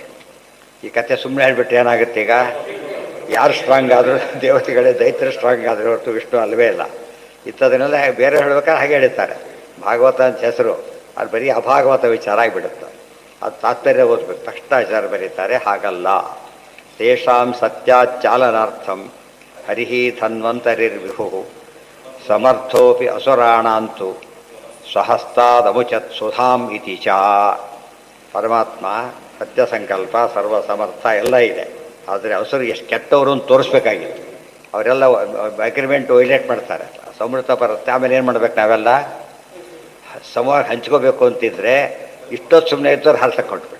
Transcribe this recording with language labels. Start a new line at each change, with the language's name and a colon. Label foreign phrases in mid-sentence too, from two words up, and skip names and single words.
Kannada: ಈ ಕಥೆ ಸುಮ್ಮನೆ ಹೇಳ್ಬಿಟ್ಟು ಏನಾಗುತ್ತೆ, ಈಗ ಯಾರು ಸ್ಟ್ರಾಂಗ್ ಆದರೂ ದೇವತೆಗಳೇ ದೈತ್ಯರು ಸ್ಟ್ರಾಂಗ್ ಆದರೂ ಹೊರತು ವಿಷ್ಣು ಅಲ್ಲವೇ ಇಲ್ಲ. ಇಂಥದನ್ನೆಲ್ಲ ಬೇರೆ ಹೇಳ್ಬೇಕಾದ್ರೆ ಹಾಗೆ ಹೇಳ್ತಾರೆ. ಭಾಗವತ ಅಂತ ಹೆಸರು, ಅದು ಬರೀ ಅಭಾಗವತ ವಿಚಾರ ಆಗಿಬಿಡುತ್ತೆ. ಅದು ತಾತ್ಪರ್ಯ ಓದ್ಬೇಕು, ತಕ್ಷಣ ವಿಚಾರ ಬರೀತಾರೆ. ಹಾಗಲ್ಲ.
Sanskrit: ತೇಷಾಂ ಸತ್ಯಾಚಾಲನಾರ್ಥಂ ಹರಿಹಿ ಧನ್ವಂತರಿರ್ವಿಹು ಸಮರ್ಥೋಪಿ ಅಸುರಾಣಾಂತು ಸ್ವಹಸ್ತಾದಮುಚತ್ ಸುಧಾಂ ಇತಿ ಚ.
Kannada: ಪರಮಾತ್ಮ ಸತ್ಯ ಸಂಕಲ್ಪ, ಸರ್ವ ಸಮರ್ಥ ಎಲ್ಲ ಇದೆ. ಆದರೆ ಅಸುರು ಎಷ್ಟು ಕೆಟ್ಟವರು ಅಂತ ತೋರಿಸ್ಬೇಕಾಗಿತ್ತು. ಅವರೆಲ್ಲ
English: agreement violate
Kannada: ಮಾಡ್ತಾರೆ. ಸಮೃದ್ಧ ಬರುತ್ತೆ, ಆಮೇಲೆ ಏನು ಮಾಡ್ಬೇಕು, ನಾವೆಲ್ಲ ಸಮವಾಗಿ ಹಂಚ್ಕೋಬೇಕು ಅಂತಿದ್ರೆ ಇಷ್ಟೊತ್ತು ಸುಮ್ಮನೆ ಇದ್ದವ್ರು ಹಾಲು ತಗೊಂಡ್ಬಿಟ್ಟು.